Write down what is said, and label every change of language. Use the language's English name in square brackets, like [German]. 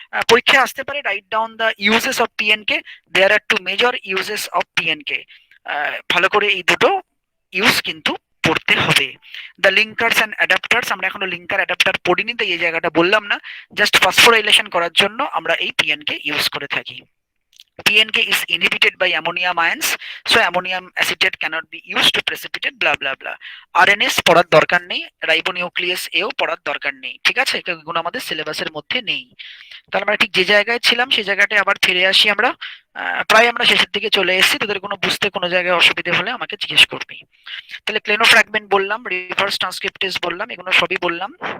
[Bangla] পরীক্ষায় আসতে পারে, [English] Write down the uses of PNK, there are two major uses of PNK. [Bangla] ভালো করে এই দুটো ইউজ কিন্তু পড়তে হবে। [English] the linkers and adapters, [Bangla] আমরা এখনো লিঙ্কার অ্যাডাপ্টার পড়িনি, তাই এই জায়গাটা বললাম না, জাস্ট ফসফোরাইলেশন করার জন্য আমরা এই পিএনকে ইউজ করে থাকি। [English] PNK is inhibited by ammonium ions, so ammonium acetate cannot be used to precipitate blah blah blah. [Bangla] RNS পড়ার দরকার নেই, রাইবোনিউক্লিয়াস এও পড়ার দরকার নেই, ঠিক আছে, এগুলো আমাদের সিলেবাসের মধ্যে নেই। তাহলে আমরা ঠিক যে জায়গায় ছিলাম সেই জায়গাটায় আবার ফিরে আসি আমরা। প্রায় আমরা শেষের দিকে চলে এসেছি, তোদের কোনো বুঝতে কোনো জায়গায় অসুবিধে হলে আমাকে জিজ্ঞেস করবি। তাহলে ক্লেনোফ্র্যাগমেন্ট বললাম, রিভার্স ট্রান্সক্রিপ্টেজ বললাম, এগুলো সবই বললাম।